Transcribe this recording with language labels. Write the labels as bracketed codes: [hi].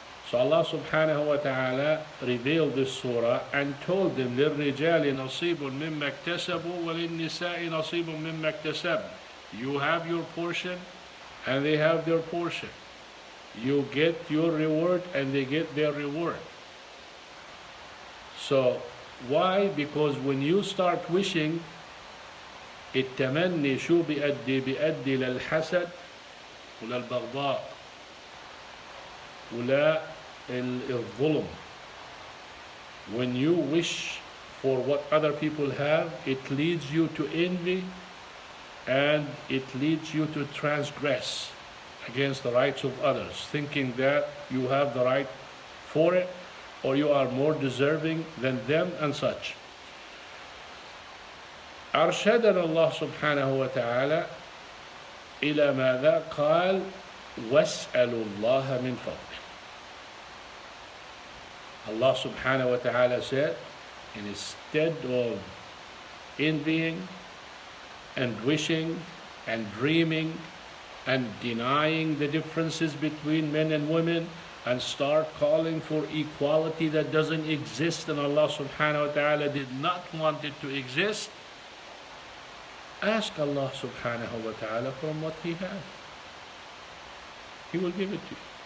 [en] So Allah subhanahu wa ta'ala revealed this surah and told them [ar] لِلرِّجَالِ نَصِيبٌ مِمَّا اكْتَسَبُوا وَلِلنِّسَاءِ نَصِيبٌ مِمَّا اكْتَسَبْنَ. [en] You have your portion and they have their portion. You get your reward and they get their reward. So why? Because when you start wishing, [ar] التمني شو بيؤدي للحسد وللبغضاء ولا الظلم. [en] When you wish for what other people have, it leads you to envy and it leads you to transgress against the rights of others, thinking that you have the right for it or you are more deserving than them and such. [ar] أرشدنا الله سبحانه وتعالى إلى ماذا؟ قال واسألوا الله من فضله. [en] Allah subhanahu wa ta'ala said, instead of envying and wishing and dreaming and denying the differences between men and women and start calling for equality that doesn't exist and Allah subhanahu wa ta'ala did not want it to exist, ask Allah subhanahu wa ta'ala from what He has. He will give it to you.